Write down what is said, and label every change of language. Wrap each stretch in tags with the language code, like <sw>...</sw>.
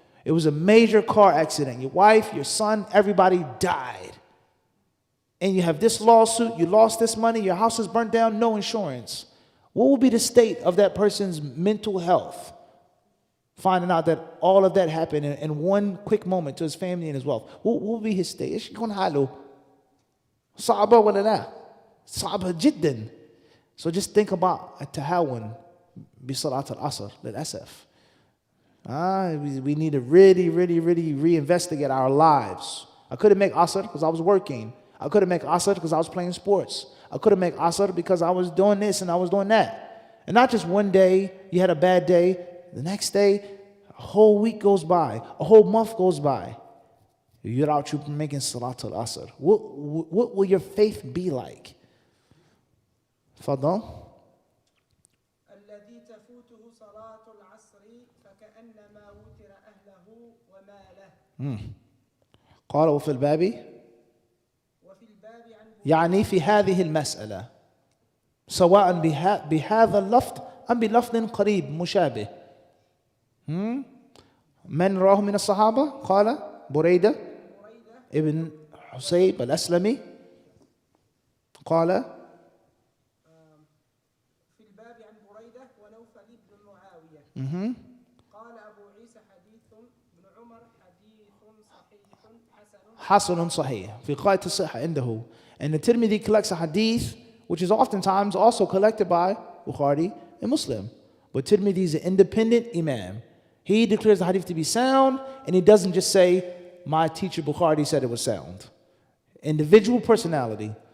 <en>It was a major car accident. Your wife, your son, everybody died. And you have this lawsuit, you lost this money, your house is burnt down, no insurance. What will be the state of that person's mental health? Finding out that all of that happened in one quick moment to his family and his wealth. What will be his state?</en> <ar>إيش يكون حاله؟ صعبة ولا لا؟ صعبة جدا.</ar> <en>So just think about التهاون بصلاة العصر للأسف. We need to really reinvestigate our lives. I couldn't make asr because I was working. I couldn't make asr because I was playing sports. I couldn't make asr because I was doing this and I was doing that. And not just one day, you had a bad day. The next day, a whole week goes by. A whole month goes by. You're out, you're making salat al-asr. What will your faith be like? Fadal.</en> <ar>الذي تفوته صلاة العصر فكأنما وتر أهله وماله. قال وفي الباب عن يعني في هذه المسألة سواء بهذا اللفظ أم بلفظ قريب مشابه. من رواه من الصحابة؟ قال بريدة ابن حسيب الأسلمي قال في الباب عن بريدة ونوفل بن معاوية. قال أبو عيسى حديث ابن عمر حديث صحيح حسن صحيح في غاية الصحة عنده.</ar> <en>And the Tirmidhi collects a hadith which is oftentimes also collected by Bukhari and Muslim. But Tirmidhi is an independent imam. He declares the hadith to be sound, and he doesn't just say, my teacher Bukhari said it was sound. Individual personality.</en>